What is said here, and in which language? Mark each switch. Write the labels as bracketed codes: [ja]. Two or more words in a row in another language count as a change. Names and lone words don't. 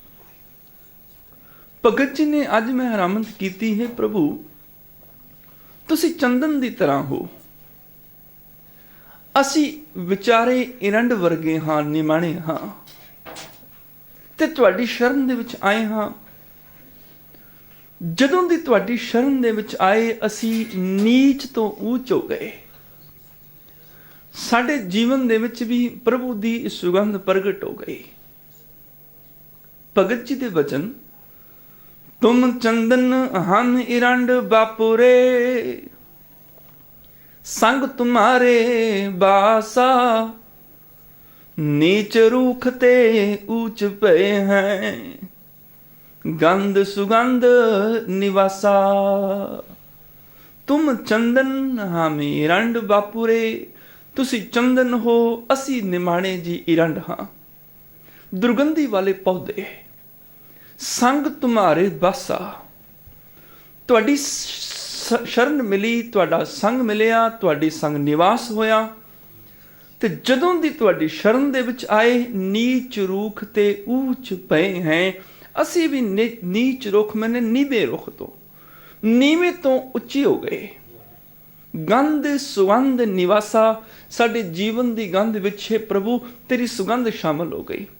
[pa] ਭਗਤ ਜੀ ਨੇ ਅਜ ਮੈਂ ਹਰਾਮਤ ਕੀ ਹੈ, ਪ੍ਰਭੂ ਤੁਸੀ ਚੰਦਨ ਕੀ ਤਰ੍ਹਾਂ ਹੋ, ਅਸੀ ਵਿਚਾਰੇ ਇਰੰਡ ਵਰਗੇ ਹਾਂ, ਨਿਮਾਣੇ ਹਾਂ, ਤੇ ਤੁਹਾਡੀ ਸ਼ਰਣ ਦੇ ਵਿਚ ਆਏ ਹਾਂ। ਜਦੋਂ ਦੀ ਤੁਹਾਡੀ ਸ਼ਰਣ ਦੇ ਵਿਚ ਆਏ ਅਸੀ ਨੀਚ ਤੋ ਊਚ ਹੋ ਗਏ। ਸਾਡੇ ਜੀਵਨ ਦੇ ਵਿਚ ਭੀ ਪ੍ਰਭੂ ਦੀ ਸੁਗੰਧ ਪ੍ਰਗਟ ਹੋ ਗਈ। ਭਗਤ ਜੀ ਦੇ ਵਚਨ, ਤੁਮ ਚੰਦਨ ਹਮ ਇਰੰਡ ਬਾਪੁਰੇ, ਸੰਗ ਤੁਮ੍ਹਾਰੇ ਬਾਸਾ, ਨੀਚ ਰੂਖ ਤੇ ਊਂਚ ਪੇ ਹੈਂ, ਗੰਧ ਸੁਗੰਧ ਨਿਵਾਸਾ। ਤੁਮ ਚੰਦਨ ਹਮ ਇਰੰਡ ਬਾਪੁਰੇ, ਤੁਸੀ ਚੰਦਨ ਹੋ, ਅਸੀ ਨਿਮਾਣੇ ਜੀ ਇਰੰਡ ਹਾਂ, ਦੁਰਗੰਧੀ ਵਾਲੇ ਪੌਧੇ। ਸੰਗ ਤੁਮ੍ਹਾਰੇ ਬਾਸਾ, ਤੁਹਾਡੀ ਸ਼ਰਣ ਮਿਲੀ, ਤੁਹਾਡਾ ਸੰਗ ਮਿਲਿਆ, ਤੁਹਾਡੀ ਸੰਗ ਨਿਵਾਸ ਹੋਇਆ ਤੇ ਜਦੋਂ ਦੀ ਤੁਹਾਡੀ ਸ਼ਰਨ ਦੇ ਵਿੱਚ ਆਏ, ਨੀਚ ਰੂਖ ਤੇ ਊਚ ਪਏ ਹੈ। ਅਸੀਂ ਵੀ ਨੀਚ ਰੁੱਖ ਮੈਨੇ ਨੀਵੇਂ ਰੁੱਖ ਤੋਂ, ਨੀਵੇਂ ਤੋਂ ਉੱਚੀ ਹੋ ਗਏ। ਗੰਧ ਸੁਗੰਧ ਨਿਵਾਸਾ, ਸਾਡੇ ਜੀਵਨ ਦੀ ਗੰਧ ਵਿੱਚ ਹੈ ਪ੍ਰਭੂ ਤੇਰੀ ਸੁਗੰਧ ਸ਼ਾਮਲ ਹੋ ਗਈ।